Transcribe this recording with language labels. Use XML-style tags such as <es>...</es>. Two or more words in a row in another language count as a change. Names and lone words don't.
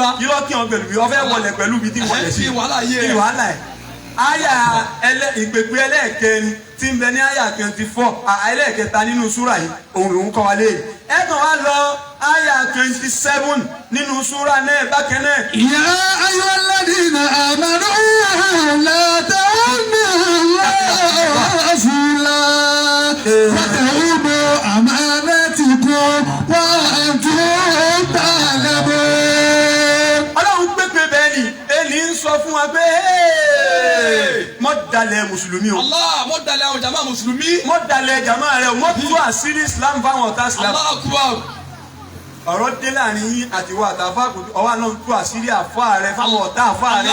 <yo>yíyọ kí wọn pẹ̀lú bí wọ́n fẹ́ wọlé pẹ̀lú bí tí wọlé sí. Kí wàhálà yé kí ẹ. wàhálà ẹ̀. àyà ìpèpè ẹlẹ́ẹ̀kẹrin tí ń bẹ ní àyà 24 ẹlẹ́ẹ̀kẹta nínú súrà yìí òun lòún kọ́ wa lé. ẹ kàn wá lọ àyà 27 nínú súrà náà bákan náà.</yo> <ar>يا أيها الذين آمنوا لا تولوا الله ورسوله وتخونوا أماناتكم وأنتم تعلمون.</ar> <yo>Ọlọ́run pépè bẹ́ẹ̀ ni èlì ń sọ fún wa pé mọ́ dalẹ̀ mùsùlùmí o Allah mo dalẹ̀ àwọn jàmbá mùsùlùmí. mọ́ dalẹ̀ jàmá rẹ o mọ́ tú àṣírí Islam fáwọn ọ̀tá Islam.</yo> <ar>الله أكبر.</ar> <yo>ọ̀rọ̀ dé láàrin yín àti ìwà àtàfà ọwọ́ náà tú àṣírí àfà rẹ fáwọn ọ̀tá àfà rẹ.</yo>